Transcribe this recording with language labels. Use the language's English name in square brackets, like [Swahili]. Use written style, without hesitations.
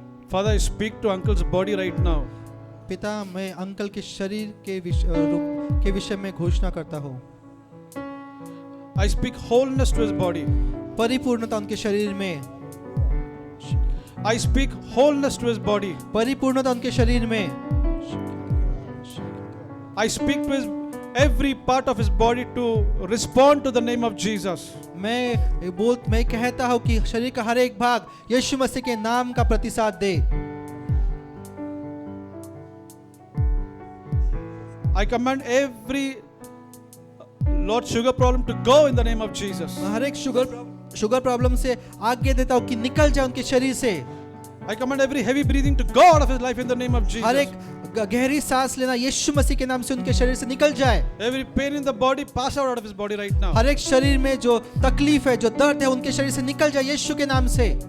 [English] Father, I speak to uncle's body right now. [Hindi] पिता, मैं uncle के शरीर के विषय में घोषणा करता हूँ। [English] I speak wholeness to his body. [Hindi] परिपूर्णता उनके शरीर में। [English] I speak wholeness to his body. [Hindi] परिपूर्णता उनके शरीर में। [English] I speak to his every part of his body to respond to the name of Jesus. [Hindi] मैं कहता हूँ कि शरीर का हर एक भाग यीशु मसीह के नाम का प्रतिसाद दे। [English] I command every Lord sugar problem to go in the name of Jesus. [Hindi] हर एक शुगर प्रॉब्लम से आज्ञा देता हूँ कि निकल जाए उनके शरीर से। [English] I command every heavy breathing to go out of his life in the name of Jesus. [Hindi] हर एक गहरी सांस लेना यीशु मसीह के नाम से उनके शरीर से निकल जाए। [English] Every pain in the body pass out of his body right now. [Hindi] हर एक शरीर में जो तकलीफ है, जो दर्द है, उनके शरीर से निकल जाए यीशु के नाम से।